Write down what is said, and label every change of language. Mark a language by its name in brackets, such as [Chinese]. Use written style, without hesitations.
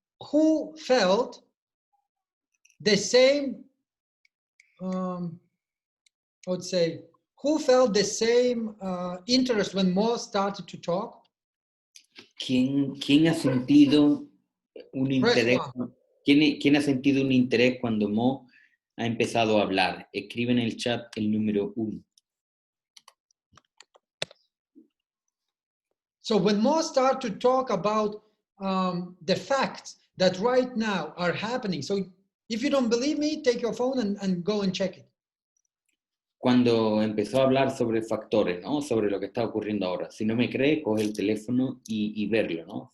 [English] who felt the same, I would say, who felt the same interest when Mo started to talk? [Spanish] ¿quién ha sentido un [English] Press [Spanish] interés? [English] one. [Spanish] ¿Quién ha sentido un interés cuando Mo ha empezado a hablar? Escribe en el chat el número 1. [English] So when Mo started to talk about the facts that right now are happening, so if you don't believe me, take your phone and go and check it. [Spanish] Cuando empezó a hablar sobre factores, ¿no? Sobre lo que está ocurriendo ahora. Si no me cree, coge el teléfono y verlo, ¿no?